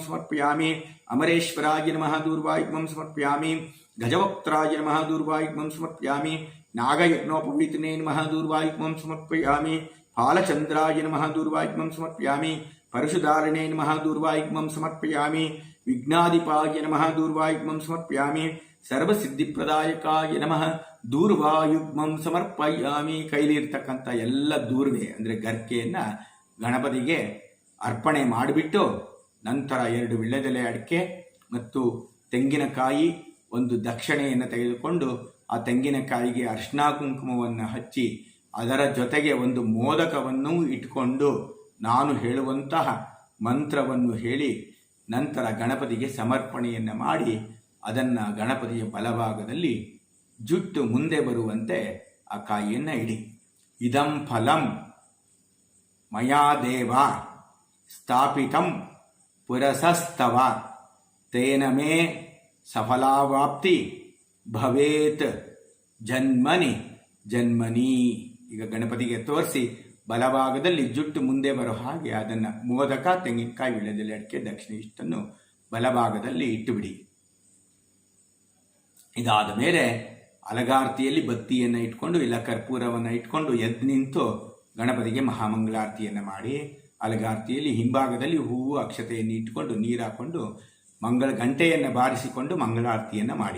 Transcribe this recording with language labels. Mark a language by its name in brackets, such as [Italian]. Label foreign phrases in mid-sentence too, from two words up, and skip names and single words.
[Sanskrit] ಸಮರ್ಪಯಾಮಿ, ಅಮರೇಶ್ವರಾಯ ನಮಃ ದೂರ್ವಾಯುಗ್ಮಂ ಸಮರ್ಪಯಾಮಿ, ಗಜವಕ್ತ್ರಾಯ ನಮಃ ದೂರ್ವಾಯುಗ್ಮಂ ಸಮರ್ಪಯಾಮಿ, ನಾಗಯಜ್ಞೋಪವೀತನೇ ನಮಃ ದೂರ್ವಾಯುಗ್ಮಂ ಸಮರ್ಪಯಾಮಿ, ಫಾಲಚಂದ್ರಾಯ ನಮಃ ದೂರ್ವಾಯುಗ್ಮಂ ಸಮರ್ಪಯಾಮಿ, ಪರಶುಧಾರಣೇ ನಮಃ ದೂರ್ವಾಯುಗ್ಮಂ ಸಮರ್ಪಯಾಮಿ, ವಿಘ್ನಾಧಿಪಾಯ ನಮಃ ದೂರ್ವಾಯುಗ್ಮಂ ಸಮರ್ಪಯಾಮಿ, ಸರ್ವಸಿದ್ಧಿಪ್ರದಾಯಕಾಯ ನಮಃ ದೂರ್ವಾಯುಗ್ಮಂ ಸಮರ್ಪಯಾಮಿ. [Kannada] ಕೈಲಿರ್ತಕ್ಕಂಥ ಎಲ್ಲ ದೂರ್ವೆ ಅಂದರೆ ಗರ್ಕೆಯನ್ನು ಗಣಪತಿಗೆ ಅರ್ಪಣೆ ಮಾಡಿಬಿಟ್ಟು, ನಂತರ 2 ವಿಳ್ಯದೆಲೆ ಅಡಿಕೆ ಮತ್ತು ತೆಂಗಿನಕಾಯಿ ಒಂದು ದಕ್ಷಿಣೆಯನ್ನು ತೆಗೆದುಕೊಂಡು, ಆ ತೆಂಗಿನಕಾಯಿಗೆ ಅರ್ಶಿನ ಕುಂಕುಮವನ್ನು ಹಚ್ಚಿ, ಅದರ ಜೊತೆಗೆ ಒಂದು ಮೋದಕವನ್ನು ಇಟ್ಕೊಂಡು ನಾನು ಹೇಳುವಂತಹ ಮಂತ್ರವನ್ನು ಹೇಳಿ, ನಂತರ ಗಣಪತಿಗೆ ಸಮರ್ಪಣೆಯನ್ನು ಮಾಡಿ, ಅದನ್ನು ಗಣಪತಿಯ ಬಲಭಾಗದಲ್ಲಿ ಜುಟ್ಟು ಮುಂದೆ ಬರುವಂತೆ ಆ ಕಾಯಿಯನ್ನು ಇಡಿ. [Sanskrit] ಇದಂ ಫಲಂ ಮಯಾ ದೇವ ಸ್ಥಾಪಿತಂ ಪುರಸಸ್ತವ ತೇನ ಮೇ ಸಫಲಾವಾಪ್ತಿ ಭವೇತ್ ಜನ್ಮನಿ ಜನ್ಮನಿ. [Kannada] ಈಗ ಗಣಪತಿಗೆ ತೋರಿಸಿ ಬಲಭಾಗದಲ್ಲಿ ಜುಟ್ಟು ಮುಂದೆ ಬರೋ ಹಾಗೆ ಅದನ್ನು ಮೋದಕ, ತೆಂಗಿನಕಾಯಿ, ವಿಳ್ಯದೆಲೆ ಅಡಿಕೆ, ದಕ್ಷಿಣ ಇಷ್ಟನ್ನು ಬಲಭಾಗದಲ್ಲಿ ಇಟ್ಟುಬಿಡಿ. ಇದಾದ ಮೇಲೆ ಅಲಗಾರತಿಯಲ್ಲಿ ಬತ್ತಿಯನ್ನು ಇಟ್ಕೊಂಡು ಇಲ್ಲ ಕರ್ಪೂರವನ್ನು ಇಟ್ಕೊಂಡು ಎದ್ದು ನಿಂತು ಗಣಪತಿಗೆ ಮಹಾಮಂಗಳಾರತಿಯನ್ನು ಮಾಡಿ, ಅಲಗಾರತಿಯಲ್ಲಿ ಹಿಂಭಾಗದಲ್ಲಿ ಹೂವು ಅಕ್ಷತೆಯನ್ನು ಇಟ್ಟುಕೊಂಡು ನೀರು ಹಾಕೊಂಡು ಮಂಗಳ ಗಂಟೆಯನ್ನು ಬಾರಿಸಿಕೊಂಡು ಮಂಗಳಾರತಿಯನ್ನು ಮಾಡಿ.